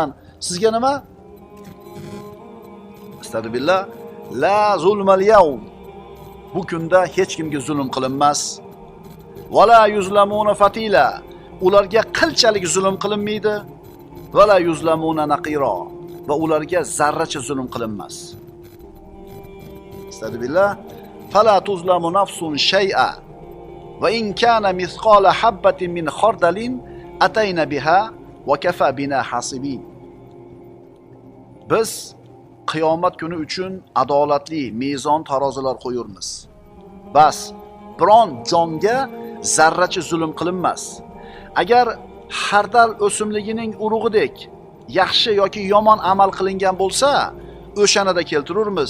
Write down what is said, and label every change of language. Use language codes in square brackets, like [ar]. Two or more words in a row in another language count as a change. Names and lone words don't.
[uz] Sizga nima? Astagfirullah. [ar] لا ظلم اليوم. [uz] Bu kunda hech kimga zulm qilinmas. [ar] ولا يظلمون فتيلا. [uz] Ularga qilchalik zulm qilinmaydi. [ar] ولا يظلمون نقيرا. [uz] Va ularga zarracha zulm qilinmas. Astagfirullah. [ar] فلا تظلم نفس شيئا. وإن كان مثقال حبة من خردل أتينا بها وكفى بنا حاسبين. [uz] Biz qiyomat kuni uchun adolatli mezon tarozilar qo'yurmiz. Bas, biron jonga zarracha zulm qilinmas. Agar hardal o'simligining urug'idek yaxshi yoki yomon amal qilingan bo'lsa, o'shanada keltirurmiz.